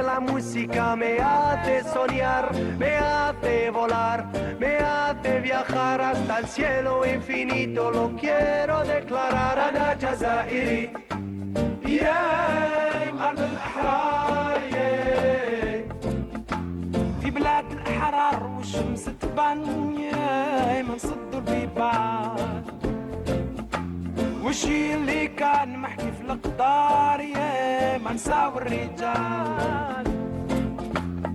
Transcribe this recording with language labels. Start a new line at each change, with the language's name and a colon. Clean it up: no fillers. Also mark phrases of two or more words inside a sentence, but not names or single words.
Spanish: la música me hace soñar, me hace volar, me hace viajar hasta el cielo infinito, lo quiero declarar.
Arabic: أنا جزائري يا أرض الأحرار، في بلاد الأحرار والشمس تبان من صد البيبان. وشي اللي كان محكي في القدار ما نساو الرجال.